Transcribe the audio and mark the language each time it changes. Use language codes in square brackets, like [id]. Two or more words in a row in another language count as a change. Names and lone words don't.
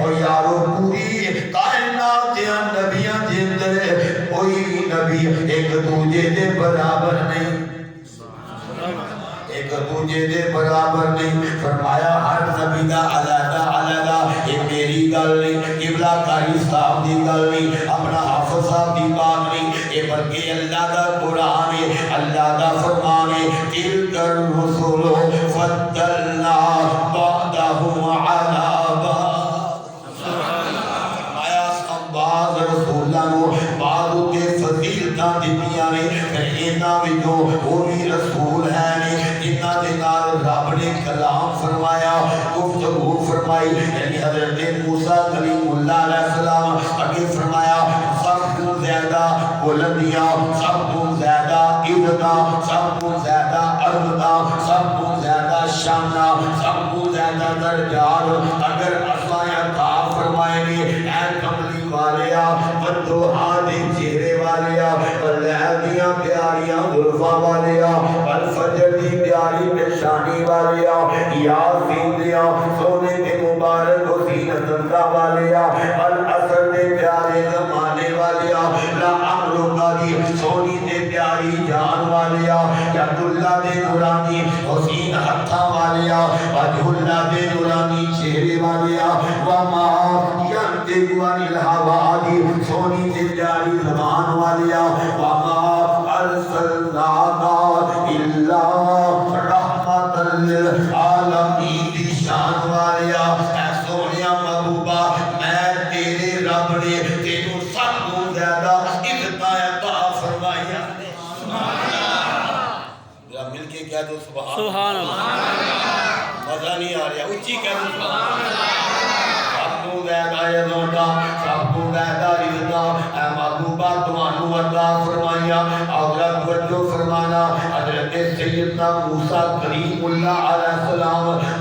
[pa] اور یارو پوری کائنات دے نبیاں دے اندر کوئی نبی ایک دوجے دے برابر نہیں، ایک دوجے دے برابر نہیں۔ فرمایا ہر نبی دا علیحدہ علیحدہ، یہ میری گل نہیں، قبلہ کاری صاحب دی گل نہیں، اپنا حافظ صاحب دی بات نہیں، یہ بلکہ اللہ دا قرآن ہے، اللہ دا فرمان ہے۔ [ar] تلک الرسل فضلنا بعضهم علی بعض، [pa] فرمایا ہم بعض رسولاں نو بعض تے فضیلتاں دتیاں نے، پھر انہاں وچوں وہ بھی رسول ہیں جنہاں دے نال رب نے کلام فرمایا، گفتگو فرمائی، یعنی حضرت موسیٰ کلیم اللہ [ar] علیہ السلام [pa] اگے فرمایا سب کو زیادہ بلندیاں، سب کو زیادہ عزتاں، سب کو زیادہ عظمتاں، سب کو زیادہ شاناں، سب کو زیادہ درجات اگر اساں عطا فرمائے نے۔ اے کملی والیا، بدوہا دے چہرے والیا، لیل دیاں پیاریاں زلفاں والیا، الفجر دی پیاری نشانی والیا، یاسین دیاں سونے دے مبارک و زینت اللہ والیا، العصر دے پیارے زمانے والیا، لا امرکا دی سونی دے پیارے پیاری جان والیا [ar] ید اللہ [pa] دے نورانی حسین ہتھاں والیا [ar] وجہ اللہ [pa] دے نورانی چہرے والیا [ar] وما ینطق عن الہوی [pa] سونی تے پیاری زبان والیا [ar] وما ارسلناک الا رحمت للعالمین [pa] دی شان والیا اے سونیا محبوبہ میں تیرے رب نے تینوں سب کو زیادہ عزت عطا فرمایا ذرا مل کے کہہ دو [ar] سبحان اللہ [pa] مزہ نہیں آ رہا اچھی کہہ دو [ar] سبحان اللہ [pa] سب کو زیادہ عزت سب کو زیادہ عزت اے محبوبہ تمہانوں عطا فرمایا حضرت توجہ فرمانا حضرت سیدنا موسیٰ کریم اللہ [ar] علیہ السلام